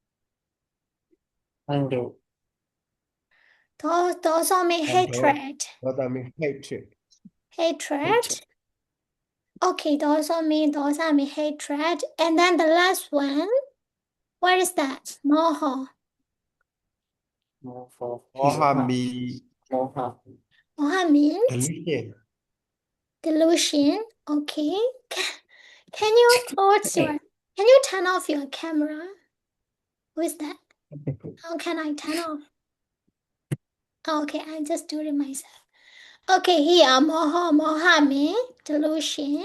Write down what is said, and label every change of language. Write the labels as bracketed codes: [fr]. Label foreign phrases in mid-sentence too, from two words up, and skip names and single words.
[en] Anger. Dosa mean hatred. What I mean hatred. Hatred. Hatred. Okay, dosa mean hatred. And then the last one, what is that? Moho. Moha. Moha Moha. me Moha. Moha means delusion. delusion. Okay. Can you close your? Can you turn off your camera? Who is that? How can I turn off? Oh, okay, I just do it myself. Okay, here moha mean delusion.